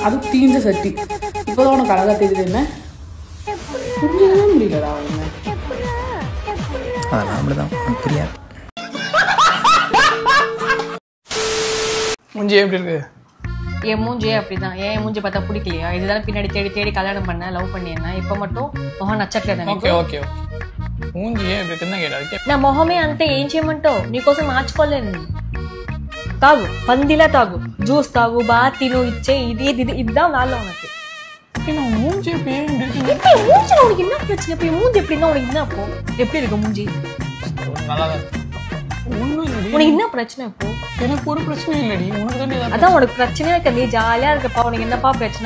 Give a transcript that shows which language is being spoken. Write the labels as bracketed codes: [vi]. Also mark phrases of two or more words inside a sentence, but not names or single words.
[ta] அது தீஞ்ச சட்டி. இப்போதான் உனக்கு அழகாக தெரியுது. என்ன புரியவே முடியலடா அவங்க. அதெல்லாம் அப்படிதான் எனக்கு புரியாது. முஞ்சி எப்படி இருக்கு? என் மூஞ்சியே அப்படிதான். என் மூஞ்சி பார்த்தா பிடிக்கலையா? இதுதான் பின்னாடி தேடி தேடி கல்யாணம் பண்ண லவ் பண்ணியிருந்தேன். இப்போ மட்டும் [te] మొహం నచ్చట్లేదు. [en] okay okay [ta] మూంజి எப்படி இருக்குன்னு கேட்டாரு. [te] నా మొహమే అంతే, ఏం చేయమంటావు? నీకోసం మార్చుకోలేను. తాగు, పందిలా తాగు, జ్యూస్ తాగు, బాగా తిను, ఇచ్చే ఇది [ta] இதுதான் வேலை உனக்கு. மூஞ்சி எப்படி இருக்கு? மூஞ்சி உனக்கு என்ன பிரச்சனை? இப்போ மூஞ்சி எப்படி இருந்தா உனக்கு என்ன? அப்போ எப்படி இருக்கு மூஞ்சி? நல்லா உனக்கு என்ன பிரச்சனை? இப்போ எனக்கு ஒரு பிரச்சனையும் இல்லடி. உனக்கு தான் அதான் உனக்கு பிரச்சனையா இருக்க. நீ ஜாலியா இருக்கப்பா. உனக்கு என்னப்பா பிரச்சனை?